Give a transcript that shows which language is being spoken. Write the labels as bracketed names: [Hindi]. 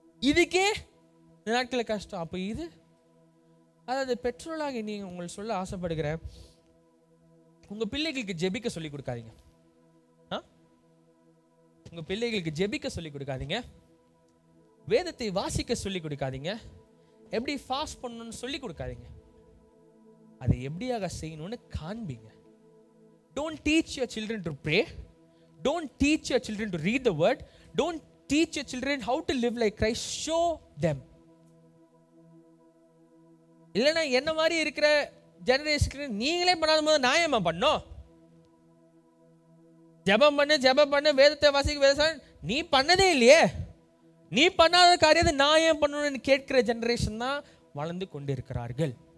[Tamil] இதுக்கே இந்த நாட்களில் கஷ்டம். அப்ப இது, அதாவது பெற்றோராக நீங்க உங்களுக்கு சொல்ல ஆசைப்படுகிறேன், உங்க பிள்ளைகளுக்கு ஜெபிக்க சொல்லி கொடுக்காதீங்க. உங்க பிள்ளைகளுக்கு ஜெபிக்க சொல்லி கொடுக்காதீங்க, வேதத்தை வாசிக்க சொல்லி கொடுக்காதீங்க, எப்படி ஃபாஸ்ட் பண்ணணும்னு சொல்லி கொடுக்காதீங்க. அதை எப்படியாக செய்யணும்னு காண்பீங்க. [English] Don't teach your children to pray. Don't teach your children to read the word. Don't teach your children how to live like Christ. Show them. [Tamil] இல்லைன்னா என்ன மாதிரி இருக்கிற ஜெனரேஷனுக்கு நீங்களே பண்ணாத போது நான் ஏமா பண்ணோம்? ஜெபம் பண்ணு, வேதத்தை வாசிக்க, நீ பண்ணதே இல்லையே, நீ பண்ணாத காரியத்தை நான் ஏன் பண்ணணும்னு கேட்கிற ஜெனரேஷன் தான் வளர்ந்து கொண்டிருக்கிறார்கள்.